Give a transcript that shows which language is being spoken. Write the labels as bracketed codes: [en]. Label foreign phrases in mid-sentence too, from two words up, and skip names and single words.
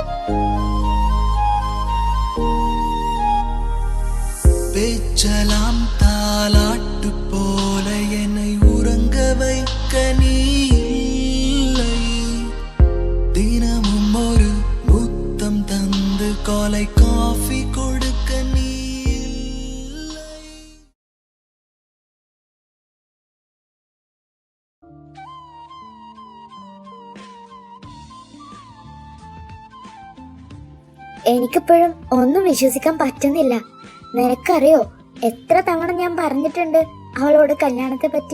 [ta] பேச்சலாம் தாலாட்டு போல என்னை உறங்க வைக்க நீ இல்லை. தினமும் ஒரு முத்தம் தந்து காலை காஃபி கொடுக்க நீ இல்லை. [ml] എനിക്കിപ്പോഴും ഒന്നും വിശ്വസിക്കാൻ പറ്റുന്നില്ല. നിനക്കറിയോ, എത്ര തവണ ഞാൻ പറഞ്ഞിട്ടുണ്ട് അവളോട് കല്യാണത്തെ പറ്റി.